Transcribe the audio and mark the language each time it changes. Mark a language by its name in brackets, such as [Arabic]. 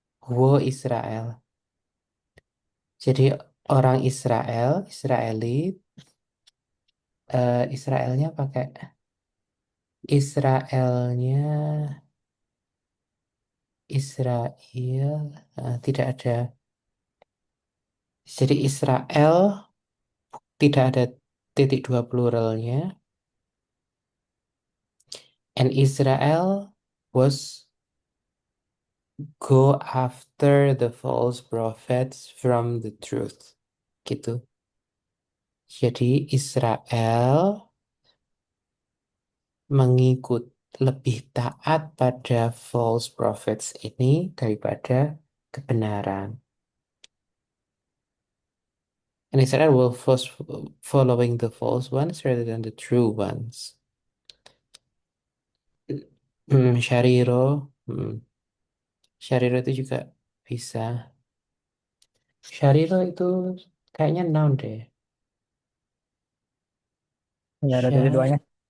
[Indonesian] Wo Israel. Jadi orang Israel, Israeli, Israelnya pakai Israelnya Israel tidak ada. Jadi Israel tidak ada titik dua pluralnya. [English] And Israel was go after the false prophets from the truth. [Indonesian] Gitu. Jadi Israel mengikut lebih taat pada [English] false prophets [Indonesian] ini daripada kebenaran. [English] And Israel will first following the false ones rather than the true ones. [Indonesian] Syariro, Syariro itu juga bisa. Syariro itu kayaknya noun deh. Ya, ada titik duanya.